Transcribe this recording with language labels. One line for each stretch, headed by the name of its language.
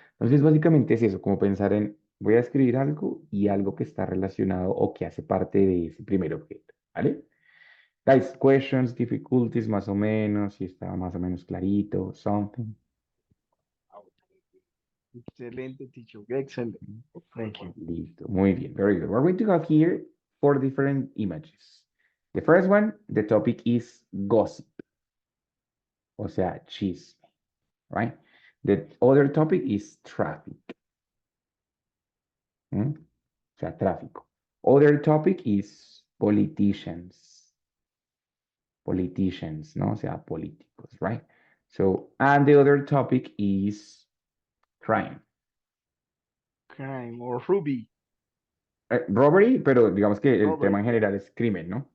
Spanish: Entonces básicamente es eso, como pensar en voy a escribir algo y algo que está relacionado o que hace parte de ese primer objeto, ¿vale?
English: Guys, questions, difficulties,
Spanish: más o menos, si está más o menos clarito, something. Excelente,
English: teacher. Excellent. Thank you.
Spanish: Listo, muy bien,
English: very good. We're going to have here four different images. The first one, the topic is gossip,
Spanish: o sea, chisme,
English: right? The other topic is traffic,
Spanish: o sea, tráfico.
English: Other topic is politicians, ¿no?
Spanish: O sea, políticos,
English: right? So, and the other topic is crime. Crime or Ruby.
Spanish: Robbery, pero digamos que el
English: Robbery.
Spanish: tema en general es crimen, ¿no?